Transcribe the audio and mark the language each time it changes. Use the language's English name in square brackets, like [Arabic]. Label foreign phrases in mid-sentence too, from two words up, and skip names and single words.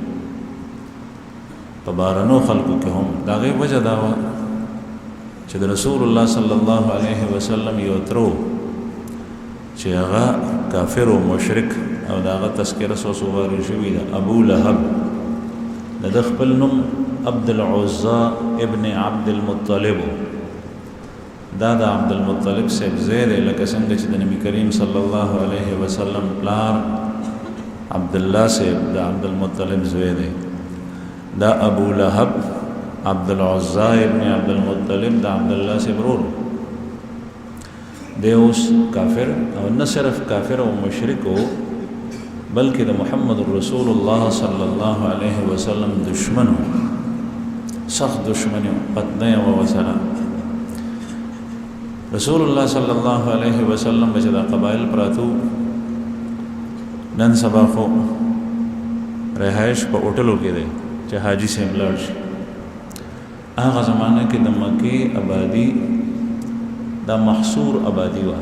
[Pashto] په بارنو خلکو کې هم د هغې وجه دا وه چې د رسول الله [Arabic] صلی الله علیه [Pashto] وسلم یو ترو چې هغه کافر و مشرک او د هغه تذکره څو غاري شوي ده، ابو لهب، د ده خپل نوم عبد العزا ابن عبد المطلب، دا د عبد المطلب صاحب زوی دی، لکه څنګه چې د نبي کریم [Arabic] صلی الله علیه وسلم [Pashto] پلار عبد الله صاحب د عبد المطلب زوی دی. دا ابو لهب عبد العزا ابن عبد المطلب د عبد الله صاحب ورور دی. اوس کافر او نه صرف کافر او مشرک و بلکې د محمد رسول الله [Arabic] صلی الله علیه وسلم [Pashto] دشمن و، سخت دشمن و، قتنه و وسره. رسول الله [Arabic] صلی الله علیه وسلم [Pashto] چې دا قبایل پراتو، نن سبا خو رهایش په هوټلو کې دی چې حاجی صاحب لاړ شي. هغه زمانه کې د مکې آبادی دا محصور آبادی وه.